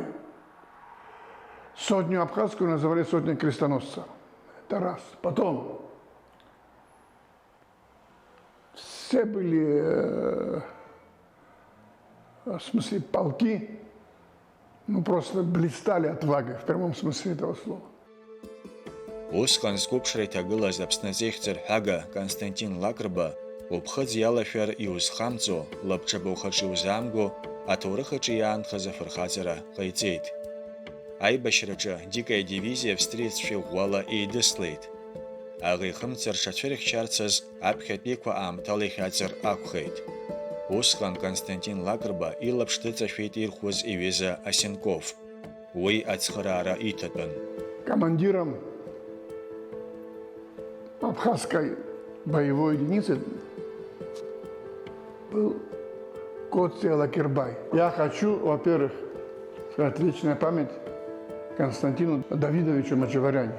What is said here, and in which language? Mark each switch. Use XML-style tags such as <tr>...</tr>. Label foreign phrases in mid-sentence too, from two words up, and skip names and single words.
<ru>Сотню абхазскую называли сотней крестоносцев. Это раз. Потом. Все были, в смысле, полки, ну, просто блистали отвагой, в прямом смысле этого слова.</ru> <ab>Усҟан зқәыԥшра иҭагылаз Аԥсны азеихьӡар Константин Лакрба уԥхыӡ иалашәар иузхамҵо, лабҿаба ухаҿы иузаамго, аҭоурых аҿы иаанхаз афырхаҵара ҟаиҵеит. Аибашьраҿы Дика идивизиа австриеццәа ӷәӷәала еидыслеит. Аӷа ихымцар шацәырихьчарцаз аԥхьатәиқәа аамҭала ихьаҵыр акәхеит. Усҟан Константин Лакрба илаԥш дыҵашәеит ирхәыз иҩыза Осенков. Уи ацхыраара иҭатәын.</ab> <ru>Командиром абхазской боевой единицы был Коци Лакербай. Я хочу, во-первых, сказать вечная память Константину Давидовичу Мачеваряне.</ru>